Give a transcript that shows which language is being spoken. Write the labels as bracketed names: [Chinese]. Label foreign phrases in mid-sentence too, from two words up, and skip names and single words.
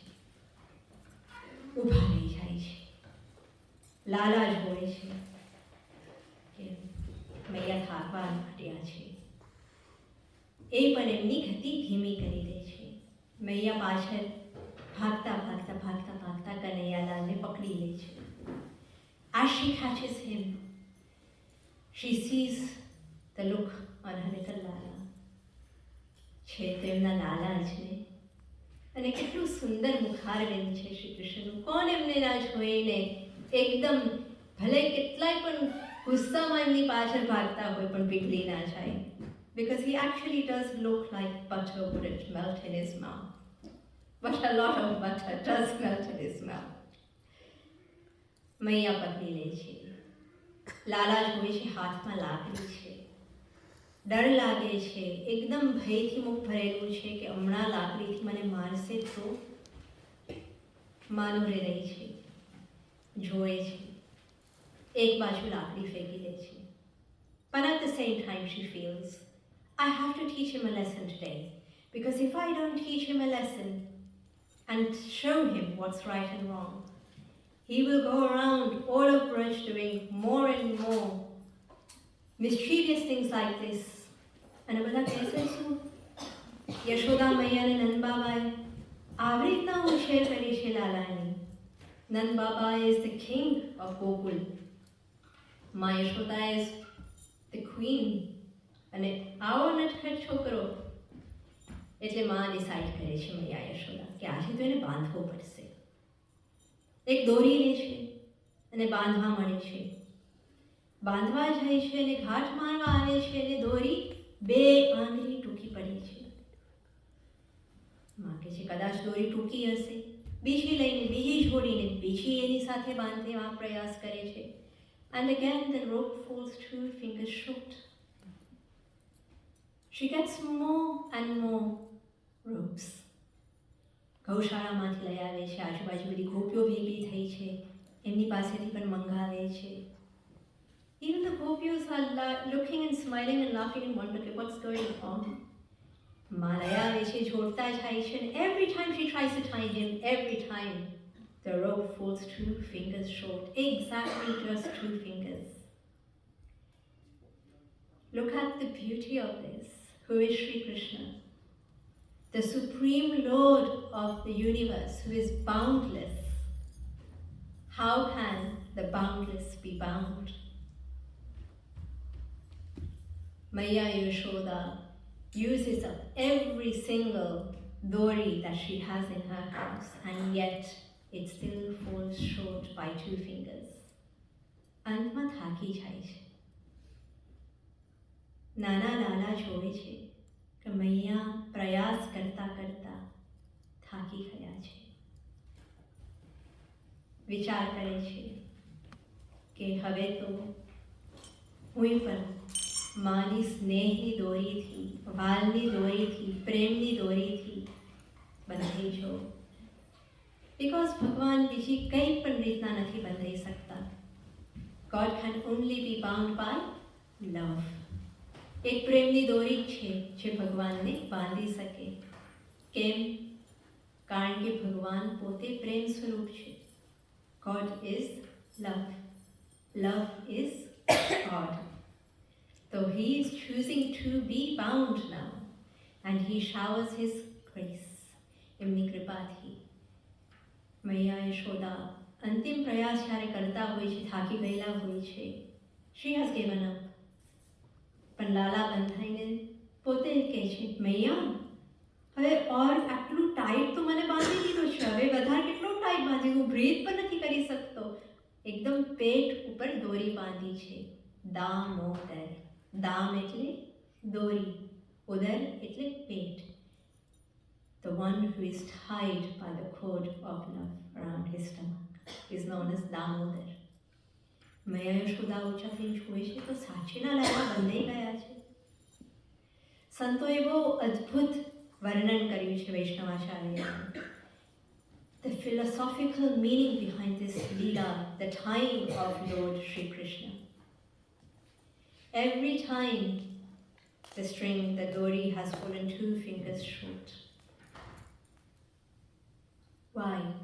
[Gujarati] ઊભા રહી જાય છે. લાલા જોવે છે કે મૈયા થાકવા માંડ્યા છે. એ પણ એમની ગતિ ધીમી કરી દે છે. મૈયા પાછળ ભાગતા કનૈયાલાલને પકડી લે છે. [English] As she catches him, she sees the look on her little Lala. [Gujarati] છે તો એમના લાલા જ ને. અને કેટલું સુંદર મુખારવિંદ છે શ્રી કૃષ્ણનું. કોણ એમને ના જોઈને એકદમ ભલે કેટલાય પણ ગુસ્સામાં એમની પાછળ ભાગતા હોય પણ પીગળી ના જાય. [English] Because he actually does look like butter would it melt in his mouth. But a lot of butter does melt in his mouth. [Gujarati] મૈયા પકડી લે છે. લાલા જોવે છે હાથમાં લાકડી છે. ડર લાગે છે. એકદમ ભયથી મુખ ભરેલું છે કે હમણાં લાકડીથી મને મારશે તો. માનોરે રહી છે, જોવે છે. એક બાજુ લાકડી ફેંકી દે છે. [English] But at the same time she feels, I have to teach him a lesson today. Because if I don't teach him a lesson and show him what's right and wrong, he will go around all of Braj doing more and more mischievous things like this. [Gujarati] અને બધા કહેશે શું? યશોદા મૈયા અને નંદબાબાએ આવી રીતના ઉછેર કરી છે લાલાની. [English] નંદબાબા is the king of Gokul. મા યશોદા is the queen. [Gujarati] અને આવો નટખટ છોકરો. એટલે મા ડિસાઈડ કરે છે મૈયા યશોદા કે આજે તો એને બાંધવો પડશે. એક દોરી લે છે અને બાંધવા મળે છે. બાંધવા જાય છે અને ઘાટ મારવા આવે છે અને દોરી 2 આંગળી ટૂંકી પડી છે. માં કહે છે કદાચ દોરી ટૂંકી હશે. બીજી લઈને બીજી જોડીને બીજી એની સાથે બાંધવા પ્રયાસ કરે છે. [English] And again the rope falls 2 fingers short. She gets more and more ropes. [Gujarati] ગૌશાળામાંથી લઈ આવે છે. આજુબાજુ બધી ગોપીઓ ભેગી થઈ છે. એમની પાસેથી પણ મંગાવે છે. [English] Even the gopis are looking and smiling and laughing and wondering what's going on. [Gujarati] માં લઈ આવે છે, જોડતા જાય છે. [English] And every time she tries to tie him, every time the rope falls 2 fingers short. Exactly just 2 fingers. Look at the beauty of this. Who is Sri Krishna? The Supreme Lord of the universe, who is boundless. How can the boundless be bound? Maya Yashoda uses up every single dori that she has in her house, and yet it still falls short by 2 fingers. [Gujarati] અંતમાં થાકી જાય છે. નાના લાલા જોવે છે કે મૈયા પ્રયાસ કરતા થાકી ગયા છે. વિચાર કરે છે કે હવે તો હું પણ માની સ્નેહની દોરીથી, વાલની દોરીથી, પ્રેમની દોરીથી બંધાઈ છો. બિકોઝ ભગવાન બીજી કંઈ પણ રીતના નથી બંધાઈ શકતા. [English] God can only be bound by love. [Gujarati] એક પ્રેમની દોરી છે જે ભગવાનને બાંધી શકે. કેમ? કારણ કે ભગવાન પોતે પ્રેમ સ્વરૂપ છે. [English] God is love. Love is God. So he is choosing to be bound now, and he showers his grace. [Gujarati] એમની કૃપાથી મૈયા યશોદા અંતિમ પ્રયાસ જ્યારે કરતા હોય છે, થાકી ગયેલા હોય છે, [English] she has given up. [Gujarati] પણ લાલા બંધાઈને પોતે કહે છે, મૈયા હવે ઓર આટલું ટાઈટ તો મને બાંધી દીધો છે, હવે વધારે કેટલો ટાઈટ બાંધી, હું બ્રીથ પણ નથી કરી શકતો. એકદમ પેટ ઉપર દોરી બાંધી છે. દામોદર, દામ એટલે દોરી, ઉદર એટલે પેટ. [English] The one who is tied by the cord of love around his stomach is known as Damodar. [Gujarati] મૈયા યશોદા ઊંચા થઈને જોઈ છે તો સાચીના લાલા બંધાઈ ગયા છે. સંતોએ બહુ અદ્ભુત વર્ણન કર્યું છે વૈષ્ણવાચાર્ય. [English] The philosophical meaning behind this Leela, the tying of Lord Shri Krishna. Every time the string, the dori has fallen 2 fingers short. Why?